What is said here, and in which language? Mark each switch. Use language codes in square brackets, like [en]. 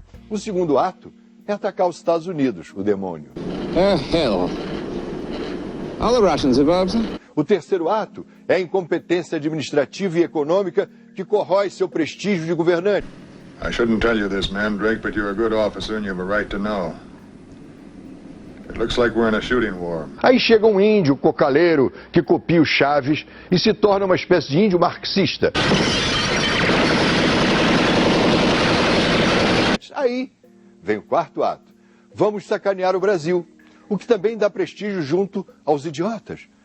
[pt] O segundo ato é atacar os Estados Unidos, o demônio. [en] Hell. All the Russians involved, sir? [pt] O terceiro ato é a incompetência administrativa e econômica que corrói seu prestígio de governante. [en] I shouldn't tell you this, Mandrake, but you're a good officer and you have a right to know. It looks like we're in a shooting war. [pt] Aí chega um índio cocaleiro que copia o Chaves e se torna uma espécie de índio marxista. Aí vem o quarto ato. Vamos sacanear o Brasil, o que também dá prestígio junto aos idiotas.